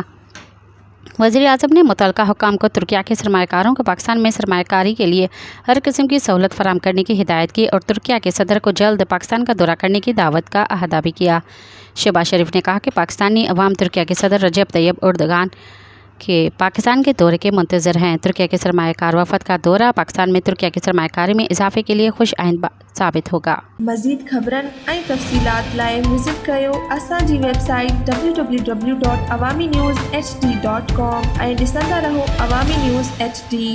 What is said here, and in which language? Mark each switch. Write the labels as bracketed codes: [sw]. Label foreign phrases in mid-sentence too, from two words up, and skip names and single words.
[ur] وزیر اعظم نے متعلقہ حکام کو ترکیہ کے سرمایہ کاروں کو پاکستان میں سرمایہ کاری کے لیے ہر قسم کی سہولت فراہم کرنے کی ہدایت کی اور ترکیہ کے صدر کو جلد پاکستان کا دورہ کرنے کی دعوت کا احاطہ بھی کیا۔ شہباز شریف نے کہا کہ پاکستانی عوام ترکیہ کے صدر رجب طیب اردگان کے پاکستان کے دورے کے منتظر ہیں۔ ترکیہ کے سرمایہ کار وفد کا دورہ پاکستان میں ترکیہ کی سرمایہ کاری میں اضافے کے لیے خوش آئند ثابت ہوگا۔ [sd] مزید خبرن ऐं तफ़सीलात लाइ विज़िट कयो असांजी वेबसाइट www.awamiNewsHD.com ऐं ॾिसंदा रहो अवामी न्यूज़ HD।